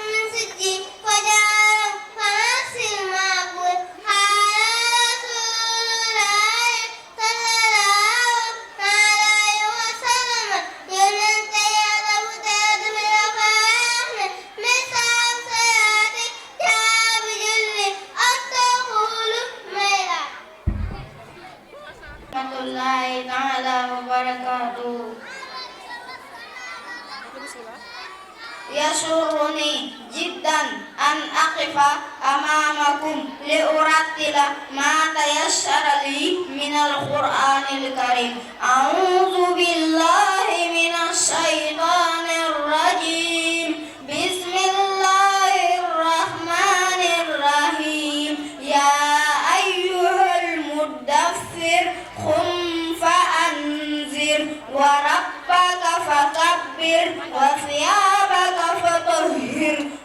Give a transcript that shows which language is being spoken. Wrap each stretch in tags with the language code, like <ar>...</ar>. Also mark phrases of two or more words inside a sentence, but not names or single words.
<ar>من سجيل فجعلهم كعصف مأكول قال رسول الله صلى الله عليه وسلم</ar> <wo>yonent Yàlla bu tedd bi dafa wax ne misaal salaati caabi julli ak taxulu may la</wo> <ar>رحمة الله تعالى وبركاته يسرني جدا أن أقف أمامكم لأرتل ما تيسر لي من القرآن الكريم أعوذ بالله من الشيطان الرجيم بسم الله الرحمن الرحيم يا أيها المدثر قم فأنذر وربك فكبر وثيابك فطهر</ar>